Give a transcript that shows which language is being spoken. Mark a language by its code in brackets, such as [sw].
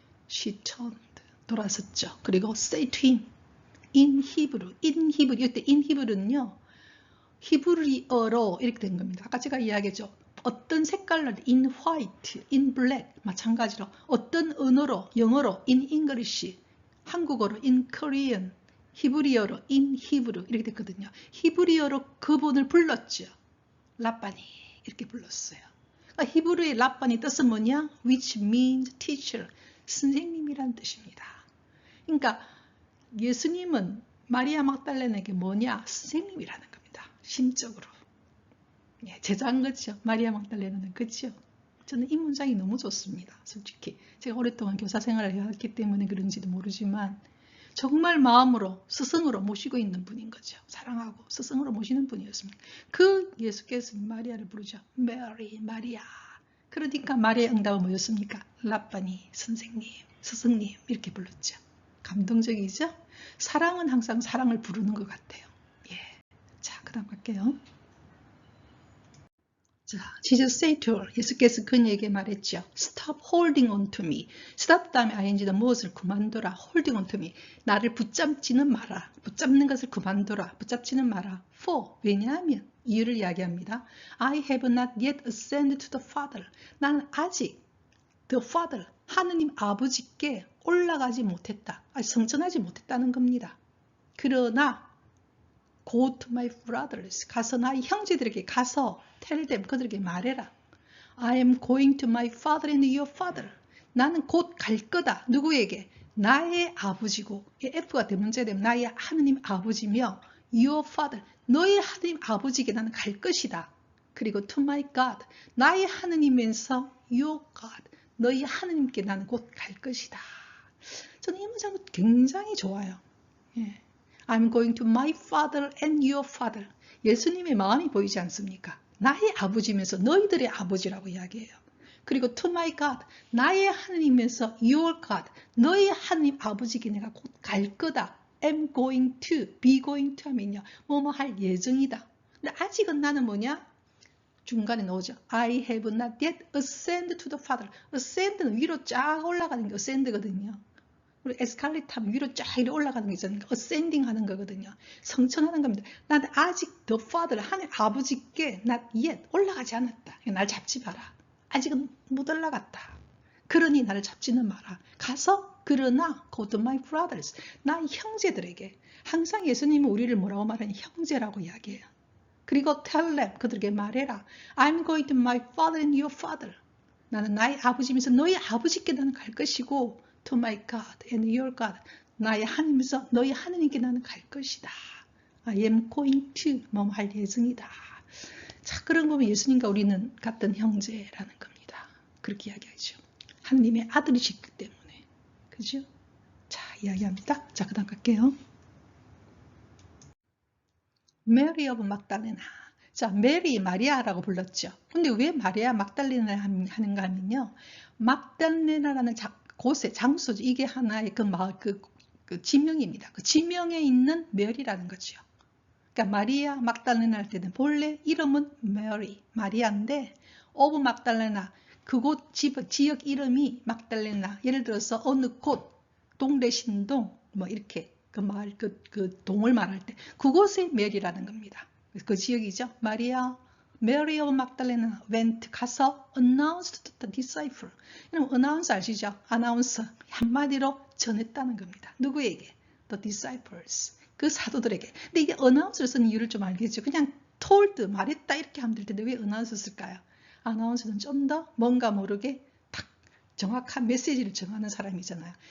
[en] She turned, [ko] 돌아섰죠. 그리고 [en] say to him, in Hebrew, [ko] 이때 [en] in Hebrew는요, [ko] 히브리어로 이렇게 된 겁니다. 아까 제가 이야기했죠. 어떤 색깔로 [en] in white, in black, [ko] 마찬가지로 어떤 언어로, 영어로 [en] in English, [ko] 한국어로 [en] in Korean, [ko] 히브리어로 [en] in Hebrew [ko] 이렇게 됐거든요. 히브리어로 그분을 불렀죠. 라빠니 이렇게 불렀어요. 그러니까 히브리의 라빠니 뜻은 뭐냐? [en] Which means teacher, [ko] 선생님이란 뜻입니다. 그러니까 예수님은 마리아 막달레나에게 뭐냐? 선생님이라는 겁니다. 심적으로. 예, 제자인 거죠. 마리아 막달레나는. 그렇죠? 저는 이 문장이 너무 좋습니다. 솔직히. 제가 오랫동안 교사 생활을 해왔기 때문에 그런지도 모르지만 정말 마음으로 스승으로 모시고 있는 분인 거죠. 사랑하고 스승으로 모시는 분이었습니다. 그 예수께서 마리아를 부르죠. 메리, 마리아. 그러니까 마리아의 응답은 뭐였습니까? 라빠니, 선생님, 스승님 이렇게 불렀죠. 감동적이죠? 사랑은 항상 사랑을 부르는 것 같아요. 예. 자, 그 다음 갈게요. [en] 자, Jesus said to her, [ko] 예수께서 그녀에게 말했죠. [en] Stop holding on to me. [ko] Stop 다음에 ing는 무엇을 그만둬라. [en] Holding on to me. [ko] 나를 붙잡지는 마라. 붙잡는 것을 그만둬라. 붙잡지는 마라. For, 왜냐하면 이유를 이야기합니다. [en] I have not yet ascended to the Father. [ko] 나는 아직 the Father, 하느님 아버지께 올라가지 못했다. 성천하지 못했다는 겁니다. 그러나 [en] Go to my brothers. [ko] 가서 나의 형제들에게 가서 [en] tell them. [ko] 그들에게 말해라. [en] I am going to my father and your father. [ko] 나는 곧 갈 거다. 누구에게? 나의 아버지고 F가 대문자 되면 나의 하느님 아버지며 [en] your father. [ko] 너의 하느님 아버지에게 나는 갈 것이다. 그리고 [en] to my God. [ko] 나의 하느님에서 your God. 너희 하느님께 나는 곧 갈 것이다. 저는 이 문장은 굉장히 좋아요. 예. [en] I'm going to my father and your father. [ko] 예수님의 마음이 보이지 않습니까? 나의 아버지면서 너희들의 아버지라고 이야기해요. 그리고 [en] to my God, [ko] 나의 하느님에서 [en] your God, [ko] 너의 하느님 아버지께 내가 곧 갈 거다. [en] am going to, be going to [ko] 하면요. 뭐뭐 할 예정이다. 근데 아직은 나는 뭐냐? 중간에 나오죠. [en] I have not yet ascended to the Father. [ko] ascend는 위로 쫙 올라가는 게 ascend거든요. 그리고 에스컬레이터 타면 위로 쫙 이렇게 올라가는 게 있잖아요. ascending 하는 거거든요. 성천하는 겁니다. 나는 아직 [en] the Father, [ko] 하나님 아버지께 [en] not yet [ko] 올라가지 않았다. 날 잡지 마라. 아직은 못 올라갔다. 그러니 나를 잡지는 마라. 가서 그러나 [en] go to my brothers, [ko] 나의 형제들에게. 항상 예수님은 우리를 뭐라고 말하니? 형제라고 이야기해요. 그리고 [en] tell them, [ko] 그들에게 말해라. [en] I'm going to my father and your father. [ko] 나는 나의 아버지면서 너희 아버지께 나는 갈 것이고 [en] to my God and your God. [ko] 나의 하나님에서 너희 하느님께 나는 갈 것이다. [en] I am going to [ko] 뭐 할 예정이다. 자, 그런 거면 예수님과 우리는 같은 형제라는 겁니다. 그렇게 이야기하죠. 하느님의 아들이시기 때문에. 그죠? 자, 이야기합니다. 자, 그 다음 갈게요. 메리 오브 막달레나. 자, 메리, 마리아라고 불렀죠. 근데 왜 마리아 막달레나 하는가 하면요. 막달레나라는 곳의 장소죠. 이게 하나의 그 지명입니다. 그 지명에 있는 메리라는 거죠. 그러니까 마리아 막달레나 할 때는 본래 이름은 메리, 마리아인데 오브 막달레나, 그곳 지역 이름이 막달레나. 예를 들어서 어느 곳, 동대신동 뭐 이렇게 그 마을 그 동을 말할 때 그곳의 메리라는 겁니다. 그 지역이죠. 마리아 [en] Mary of Magdalene went [ko] 가서 [en] announced to the disciple. [ko] 여러분 announce 아시죠? 아나운서 한마디로 전했다는 겁니다. 누구에게? [en] The disciples. [ko] 그 사도들에게. 근데 이게 announce를 쓴 이유를 좀 알겠죠? 그냥 told 말했다 이렇게 하면 될 텐데 왜 announce 쓸까요? 아나운서는 좀 더 뭔가 모르게 딱 정확한 메시지를 정하는 사람이잖아요.